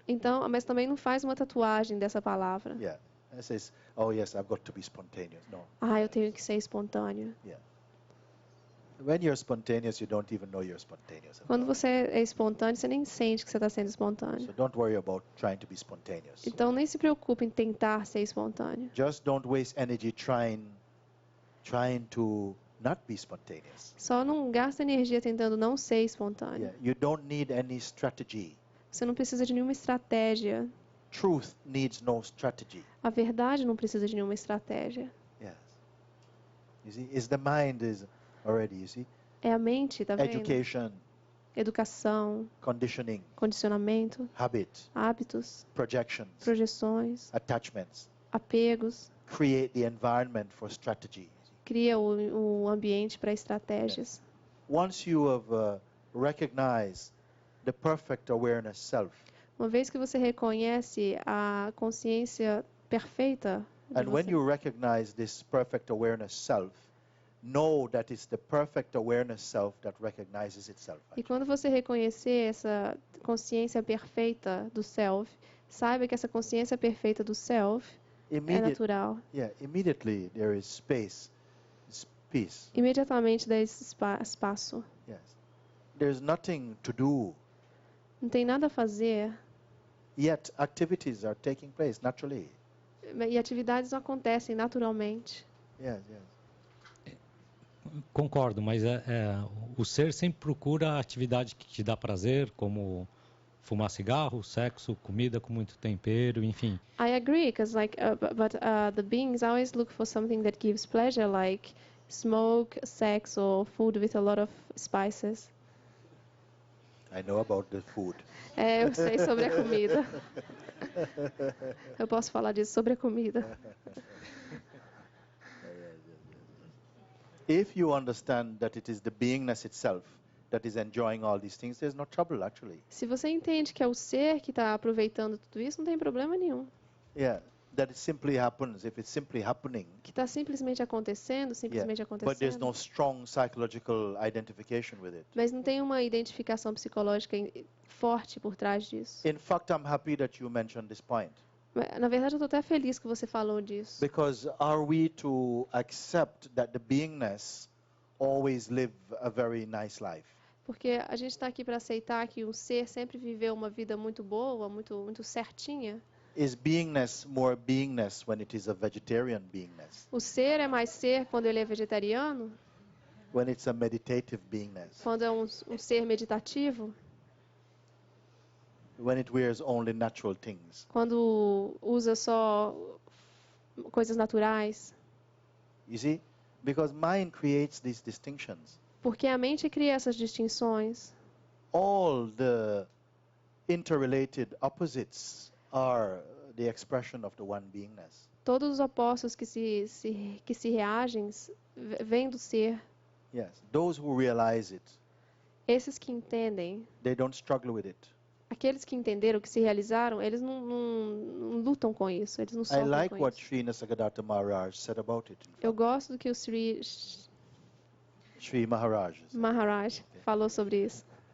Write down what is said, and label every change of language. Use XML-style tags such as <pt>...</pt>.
<pt>Então, mas também não faz uma tatuagem dessa palavra.</pt> <en>Yeah. It says, oh yes, I've got to be spontaneous. No.</en> <pt>Eu tenho que ser espontâneo.</pt> <en>Yeah. When you're spontaneous, you don't even know you're spontaneous.</en> <pt>Quando você é espontâneo, você nem sente que você está sendo espontâneo.</pt> <en>So don't worry about trying to be spontaneous.</en> <pt>Então nem se preocupe em tentar ser espontâneo.</pt> <en>Just don't waste energy trying to not be spontaneous.</en> <pt>Só não gasta energia tentando não ser espontâneo.</pt> <en>Yeah. You don't need any strategy.</en> <pt>Você não precisa de nenhuma estratégia.</pt> <en>Truth needs no strategy.</en> <pt>A verdade não precisa de nenhuma estratégia.</pt> <en>Yes. You see, it's the mind is already, you see?</en> <pt>É a mente, tá vendo?</pt> <en>Education,</en> <pt>Educação,</pt> <en>conditioning,</en> <pt>condicionamento,</pt> <en>habit,</en> <pt>hábitos,</pt> <en>projections,</en> <pt>projeções,</pt> <en>attachments.</en> <pt>apegos.</pt> <en>Create the environment for strategy.</en> <pt>Cria o ambiente para estratégias.</pt> <en>Once you have recognized the perfect awareness self,</en> <pt>Uma vez que você reconhece a consciência perfeita de</pt> <en>and when</en> <pt>você,</pt> <en>you recognize this perfect awareness self, know that it's the perfect awareness self that recognizes itself.</en> <pt>e quando você reconhecer essa consciência perfeita do self, saiba que essa consciência perfeita do self é natural.</pt> <en>Immediately there is space, peace.</en> <pt>Imediatamente dá esse espaço.</pt> <en>Yes. There's nothing to do,</en> <pt>Não tem nada a fazer.</pt> <en>yet activities are taking place naturally.</en> <pt>E atividades acontecem naturalmente.</pt> <en>Yes.</en> <pt>Concordo, mas o ser sempre procura a atividade que te dá prazer, como fumar cigarro, sexo, comida com muito tempero, enfim.</pt> <en>I agree, because the beings always look for something that gives pleasure, like smoke, sex, or food with a lot of spices. I know about the food.</en> <pt>Eu sei sobre a comida. Eu posso falar disso sobre a comida.</pt> <en>If you understand that it is the beingness itself that is enjoying all these things, there's no trouble actually.</en> <pt>Se você entende que é o ser que está aproveitando tudo isso, não tem problema nenhum.</pt> <en>Yeah, that it simply happens. If it's simply happening,</en> <pt>Que está simplesmente acontecendo, simplesmente</pt> <en>but there's</en> <pt>acontecendo.</pt> <en>no strong psychological identification with it.</en> <pt>Mas não tem uma identificação psicológica forte por trás disso.</pt> <en>In fact, I'm happy that you mentioned this point.</en> <pt>Na verdade, eu estou até feliz que você falou disso.</pt> <en>Because are we to accept that the beingness always live a very nice life?</en> <pt>Porque a gente está aqui para aceitar que o ser sempre viveu uma vida muito boa, muito certinha.</pt> <en>Is beingness more beingness when it is a vegetarian beingness?</en> <pt>O ser é mais ser quando ele é vegetariano?</pt> <en>When it's a meditative beingness?</en> <pt>Quando é um ser meditativo?</pt> <en>When it wears only natural things?</en> <pt>Quando usa só coisas naturais?</pt> <en>You see? Because mind creates these distinctions.</en> <pt>Porque a mente cria essas distinções.</pt> <en>All the interrelated opposites are the expression of the one beingness.</en> <pt>Todos os opostos que se reagem vêm do ser.</pt> <en>Yes, those who realize it,</en> <pt>Esses que entendem,</pt> <en>they don't struggle with it.</en> <pt>aqueles que entenderam, que se realizaram, eles não lutam com isso, eles não</pt> <en>I</en> <pt>sofrem</pt> <en>like</en> <pt>com</pt> <en>what</en> <pt>isso.</pt> <en>Sri Nisargadatta Maharaj said about it.</en> <pt>Eu gosto do que o Sri Maharaj. Maharaj falou sobre isso.</pt>